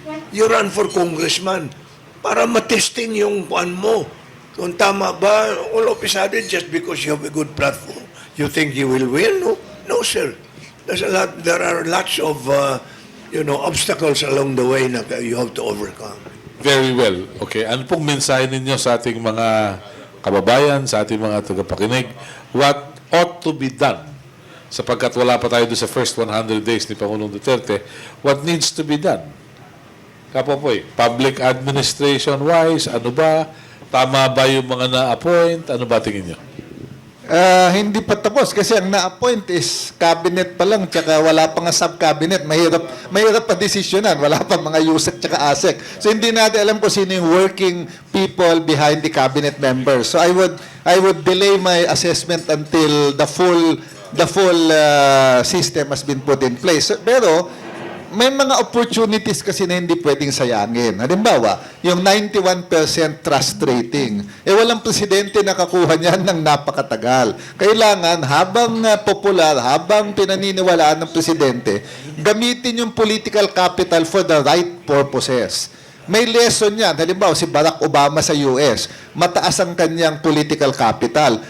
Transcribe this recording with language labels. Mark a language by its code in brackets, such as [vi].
[en] You run for congressman [tl] para matesting yung puan mo. Kung tama ba, [en] all of a sudden, just because you have a good platform, you think you will win? No, no sir. There are lots of obstacles along the way na you have to overcome. Very well. Okay. [tl] Ano pong mensahe ninyo sa ating mga kababayan, sa ating mga tagapakinig? [en] What ought to be done? [tl] Sapagkat wala pa tayo doon sa first 100 days ni Pangulong Duterte, [en] what needs to be done? [tl] Kapopoy, public administration-wise, ano ba? Tama ba yung mga na-appoint? Ano ba tingin nyo? Hindi pa tapos kasi ang na-appoint is cabinet pa lang tsaka wala pa nga sub-cabinet. Mahirap pa desisyonan. Wala pa mga USEC tsaka ASEC. So hindi natin alam kung sino yung [en] working people behind the cabinet members. So I would delay my assessment until the full system has been put in place. [tl] Pero may mga opportunities kasi na hindi pwedeng sayangin. Halimbawa, yung 91% trust rating. Walang presidente nakakuha niyan ng napakatagal. Kailangan, habang popular, habang pinaniniwalaan ng presidente, gamitin yung political capital [en] for the right purposes. [tl] May lesson yan. Halimbawa, si Barack Obama sa US, mataas ang kanyang political capital.